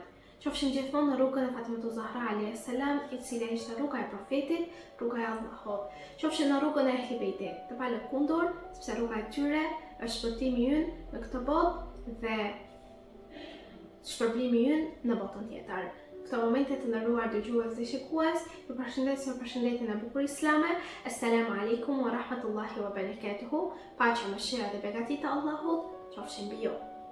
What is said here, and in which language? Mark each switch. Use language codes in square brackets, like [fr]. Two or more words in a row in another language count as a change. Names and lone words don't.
[sq] Qofshim gjithmonë në rrugën e Fatimatul Zahra [ar] عليه السلام, [sq] e cila ishte rruga e profetit, rruga e Allahut. Qofshim në rrugën e Ahlul Bejtit, të palëkundur, sepse rruga e tyre është shpëtimi ynë në këtë botë dhe shpërblimi ynë në botën tjetër. Këto momente të nderuar dëgjues dhe shikues, ju përshëndesim me përshëndetjen e bukur islame. [ar] السلام عليكم ورحمة الله وبركاته. [sq] Paqja, mëshira dhe begatia e Allahut qofshin mbi ju.